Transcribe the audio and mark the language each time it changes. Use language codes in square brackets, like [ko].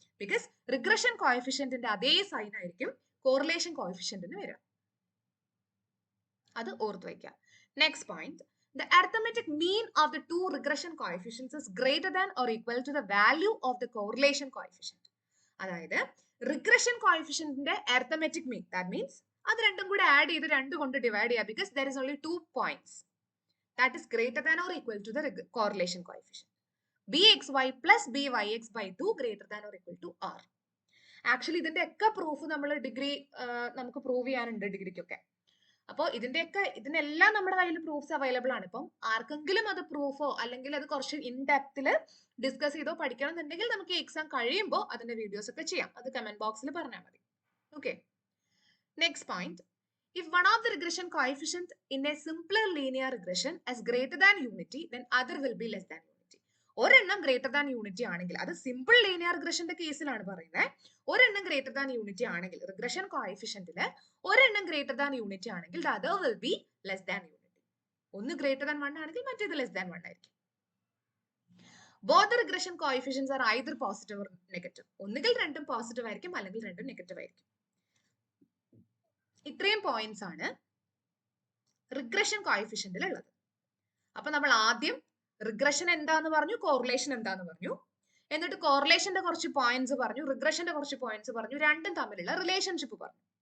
[ml] Because regression കോഎഫിഷ്യന്റിന്റെ അതേ sign ആയിരിക്കും correlation കോഎഫിഷ്യന്റിന് വരിക. അത് ഓർത്ത് വയ്ക്കാം. [en] Next point, the arithmetic mean of the two regression coefficients is greater than or equal to the value of the correlation coefficient. അതായത് regression കോഎഫിഷ്യന്റിന്റെ arithmetic mean, that means അത് രണ്ടും കൂടെ add ചെയ്ത് 2 കൊണ്ട് divide ചെയ്യുക. Because there is only 2 points. That is greater than or equal to the correlation coefficient. bxy plus byx by 2 greater than or equal to r. [ml] Actually ഇതിന്റെ ഒക്കെ proof നമ്മൾ degree നമുക്ക് പ്രൂവ് ചെയ്യാനുണ്ട് ഡിഗ്രിക്കൊക്കെ. അപ്പോൾ ഇതിനെല്ലാം നമ്മുടെ കയ്യിൽ പ്രൂഫ്സ് അവൈലബിൾ ആണ്. ഇപ്പം ആർക്കെങ്കിലും അത് പ്രൂഫോ അല്ലെങ്കിൽ അത് കുറച്ച് ഇൻ ഡെപ്തിൽ ഡിസ്കസ് ചെയ്തോ പഠിക്കണം എന്നുണ്ടെങ്കിൽ നമുക്ക് ഈ എക്സാം കഴിയുമ്പോൾ അതിന്റെ വീഡിയോസ് ഒക്കെ ചെയ്യാം. അത് കമന്റ് ബോക്സിൽ പറഞ്ഞാൽ മതി. Okay, next point. [en] If one of the regression coefficient in a simpler linear regression is greater than unity, then other will be less than unity. [ml] ഒരെണ്ണം ഗ്രേറ്റർ ദാൻ യൂണിറ്റി ആണെങ്കിൽ, അത് സിമ്പിൾ ലീനിയർ റിഗ്രഷന്റെ കേസിലാണ് പറയുന്നത്. ഒരെണ്ണം greater than unity ആണെങ്കിൽ, regression കോഎഫിഷ്യന്റില് ഒരെണ്ണം greater than unity ആണെങ്കിൽ [en] the other will be less than unity. [ml] ഒന്ന് ഗ്രേറ്റർ ദാൻ 1 ആണെങ്കിൽ മറ്റേത് ലെസ് ദാൻ 1 ആയിരിക്കും. [en] Both the regression coefficients are either positive or negative. [ml] ഒന്നുകിൽ രണ്ടും പോസിറ്റീവ് ആയിരിക്കും അല്ലെങ്കിൽ രണ്ടും നെഗറ്റീവ് ആയിരിക്കും. ഇത്രയും പോയിന്റ്സ് ആണ് റിഗ്രഷൻ കോഎഫിഷ്യന്റിൽ ഉള്ളത്. അപ്പൊ നമ്മൾ ആദ്യം റിഗ്രഷൻ എന്താന്ന് പറഞ്ഞു, കോറിലേഷൻ എന്താന്ന് പറഞ്ഞു, എന്നിട്ട് കോറിലേഷന്റെ കുറച്ച് പോയിന്റ്സ് പറഞ്ഞു, റിഗ്രഷന്റെ കുറച്ച് പോയിന്റ്സ് പറഞ്ഞു, രണ്ടും തമ്മിലുള്ള റിലേഷൻഷിപ്പ് പറഞ്ഞു.